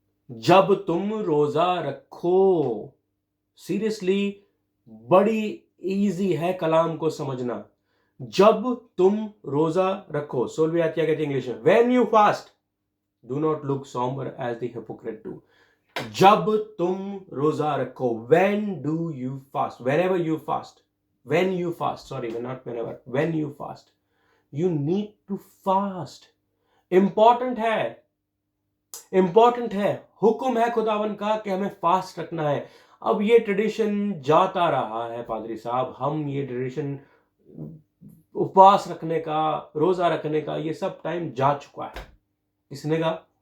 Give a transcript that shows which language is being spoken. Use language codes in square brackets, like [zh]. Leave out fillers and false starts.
[hi] जब तुम रोजा रखो, सीरियसली बड़ी इजी है कलाम को समझना। जब तुम रोजा रखो, 16वीं आयत क्या कहती है इंग्लिश में? [en] When you fast do not look sombre as the hypocrite do. [hi] जब तुम रोजा रखो, [en] When do you fast, whenever you fast, when you fast, sorry, not whenever, when you fast, you need to fast. [hi] important है, हुक्म है खुदावन का कि हमें फास्ट रखना है। अब ये ट्रेडिशन जाता रहा है पादरी साहब, हम ये ट्रेडिशन उपवास रखने का, रोजा रखने का, ये सब टाइम जा चुका है। किसने कहा?